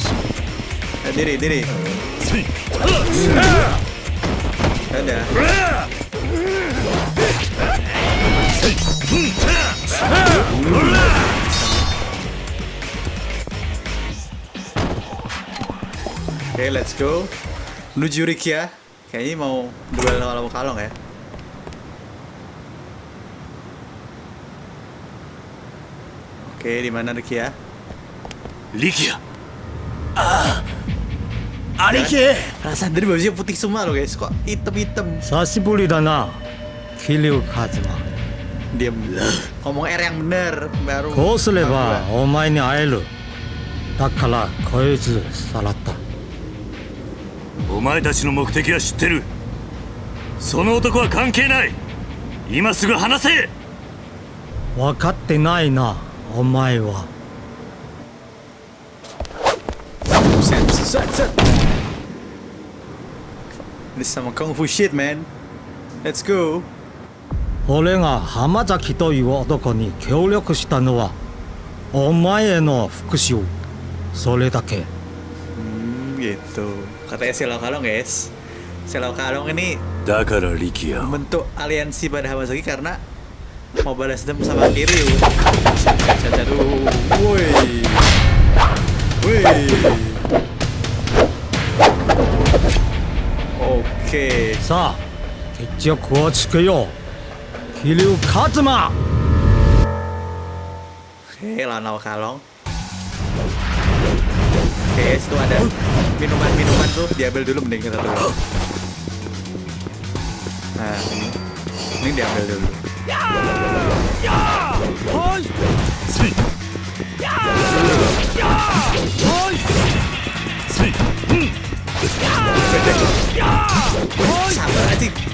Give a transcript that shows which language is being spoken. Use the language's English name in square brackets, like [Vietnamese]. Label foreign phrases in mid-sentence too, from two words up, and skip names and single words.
[Indonesian] Diri. Ada. Oke, [English] let's go. [Indonesian] Menuju Rikia. Kayaknya mau duel sama Kalong ya. Oke, di mana Rikia? Ariki. Perasaan dari bajunya putih semua loh guys. Kok hitam-hitam? [Japanese] 久しぶりだな、桐生一馬。 [Indonesian] Diam. Ngomong R yang benar baru. [Japanese] こうすればお前に会える。だから越えずさらった。お前たちの目的は知ってる。その男は関係ない。今すぐ話せ。分かってないな、お前は。 [English] Set. This is some kung fu shit, man. Let's go. [Japanese] 俺が浜崎という男に協力したのはお前への復讐。それだけ。 [Indonesian] Gitu. Katanya Selau Kalong guys. Selau Kalong ini [Japanese] だから力也。 [Indonesian] membentuk aliansi pada Hamasaki karena mau balas dendam sama Kiryu. Woi. Oke. [Japanese] さあ決着をつけよう。桐生一馬。 [Indonesian] Oke, Lanau Kalong. Oke, itu ada minuman tuh, diambil dulu mending kita dulu. Nah, ini diambil dulu. Sabar aja.